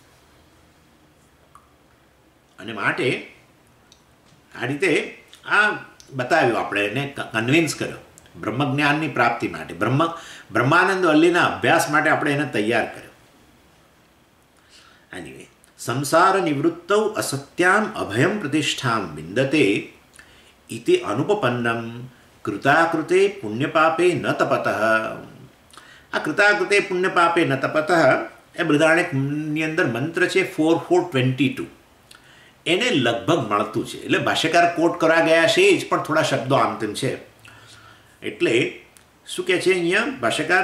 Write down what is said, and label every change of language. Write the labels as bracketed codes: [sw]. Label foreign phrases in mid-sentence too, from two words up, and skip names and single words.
[gu] અને માટે આ રીતે આ બતાવ્યું, આપણે એને કન્વિન્સ કર્યો બ્રહ્મજ્ઞાનની પ્રાપ્તિ માટે. બ્રહ્માનંદ વલ્લીના અભ્યાસ માટે આપણે એને તૈયાર કર્યો. [sa] એનીવે, संसार निवृत्तौ असत्याम अभयम प्रतिष्ठाम विंदते इति अनुपपन्नम कृताकृते पुण्यपापे न तपतः. [gu] આ [sa] कृताकृते पुण्यपापे न तपतः [gu] એ બૃહદારણ્યકની અંદર મંત્ર છે 4422. એને લગભગ મળતું છે. એટલે ભાષ્યકાર કોટ કરવા ગયા છે જ, પણ થોડા શબ્દો આમ તેમ છે. એટલે શું કહે છે અહીંયા ભાષ્યકાર?